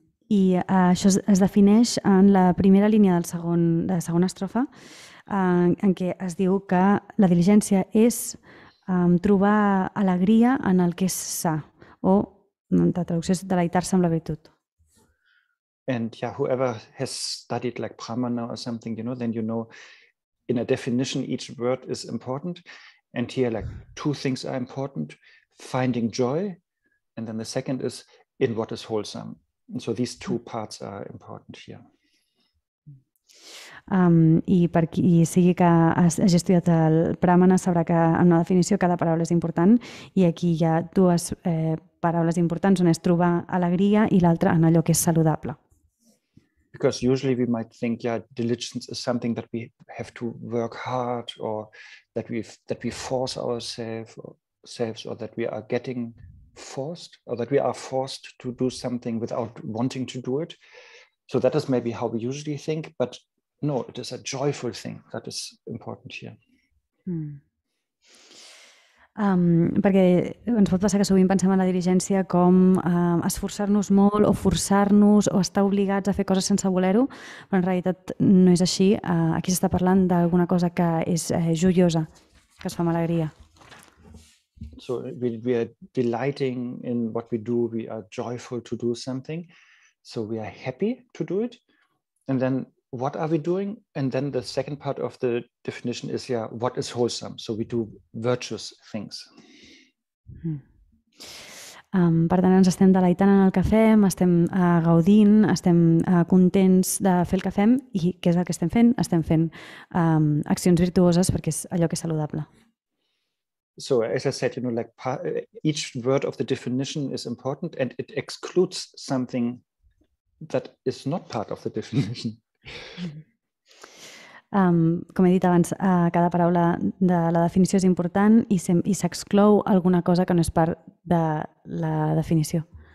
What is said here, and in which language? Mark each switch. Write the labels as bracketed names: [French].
[Catalan] I això es defineix en la primera línia de la segona estrofa, en què es diu que la diligència és trobar alegria en el que és sa, o la traducció és deleitar-se amb la virtut. [English] And whoever has studied like Pramana or something, then in a definition, each word is important. And here, like two things are important: finding joy, and then the second is in what is wholesome. And so these two parts are important here. [Catalan] I per qui sigui que hagi estudiat el Pramana sabrà que en una definició cada paraula és important i aquí hi ha dues paraules importants, on és trobar alegria i l'altra en allò que és saludable. [English] Because usually we might think, diligence is something that we have to work hard, or that we force ourselves, or that we are getting forced, or that we are forced to do something without wanting to do it. So that is maybe how we usually think, but no, it is a joyful thing that is important here. [Catalan] Perquè ens pot passar que sovint pensem en la diligència com esforçar-nos molt o forçar-nos o estar obligats a fer coses sense voler-ho, però en realitat no és així. Aquí s'està parlant d'alguna cosa que és joiosa, que es fa amb alegria. [English] So we are delighting in what we do, we are joyful to do something, so we are happy to do it. And then what are we doing? And then the second part of the definition is, what is wholesome? So we do virtuous things. [Catalan] Per tant, ens estem deleitant en el que fem, estem gaudint, estem contents de fer el que fem i què és el que estem fent? Estem fent accions virtuoses perquè és allò que és saludable. [English] So as I said, like each word of the definition is important and it excludes something that is not part of the definition. [Catalan] Com he dit abans, cada paraula de la definició és important i s'exclou alguna cosa que no és part de la definició.